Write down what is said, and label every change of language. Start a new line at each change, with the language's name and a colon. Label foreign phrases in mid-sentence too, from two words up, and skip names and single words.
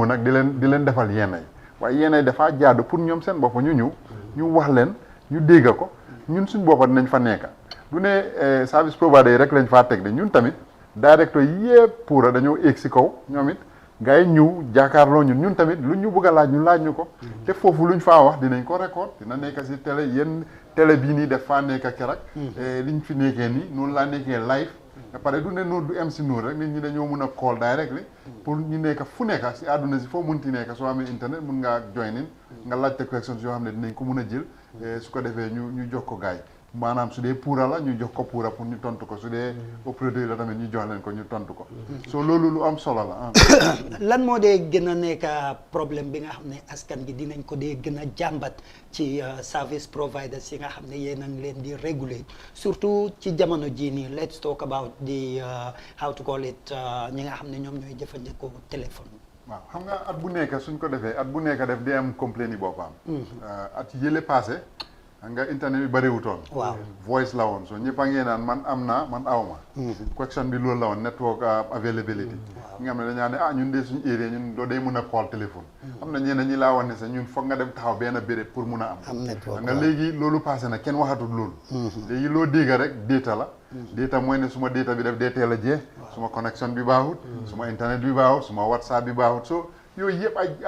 Wolof: nag di leen defal yenn yi waaye yenn dafaa jaadu pour ñoom seen bopp ñu ñëw ñu wax leen ñu dégg ko ñun suñ boppa dinañ fa nekka du ne
English: service provider
Wolof: yi rek lañ faa teg de ñun tamit directeur yëpp Pura dañoo éeg si kaw ñoom it gars yi ñëw jàkkaarloo ñun tamit lu ñu bëgg a laaj ñu laaj ñu ko te foofu luñ faa wax dinañ ko record dina nekk si télé yéen télé bii nii def faa nekk keroog liñ fi nekkee nii noonu laa nekkee live ba pare du ne noonu du em si noonu rek nit ñi dañoo mun a
English: call directly
Wolof: pour ñu nekk fu nekk si àdduna si foo munti nekk soo amee internet mun ngaa
English: join in
Wolof: nga laajte questions yoo xam ne dinañ ko mun a jël su ko defee ñu jox ko gars yi maanaam su dee Pura la ñu jox ko Pura pour ñu tontu ko su dee opérateur la tamit ñu jox leen ko ñu tontu ko so loolu lu am solo la lan moo dee gën a nekk problème bi nga xam ne askan gi dinañ ko dee gën a jàmbat ci
English: service providers
Wolof: yi nga xam ne yéen a ngi leen di réguler surtout ci jamono jii nii
English: let's talk about the how to call it
Wolof: ñi nga xam ne ñoom ñooy jëfandikoo téléphone. waaw xam nga at bu nekk suñ ko defee at bu nekk def di am complaint yi boppam at yële passé nga internet bi bëriwutoon waaw voice la woon so ñëpp a ngee naan man am naa man awma question bi loolu la woon
English: network availability
Wolof: nga xam ne dañaa ne ñun de suñu area ñun doo day mun a call téléphone am na ñeneen ñi laa wax ne sax ñun foog nga dem taxaw benn béréb pour mun a am nga léegi loolu passé na kenn waxatul loolu léegi loo dégg rek data la data mooy ne suma data bi def dee teel a jee suma connection bi baaxut suma internet bi baaxut suma whatsapp bi baaxut so yooyu yëpp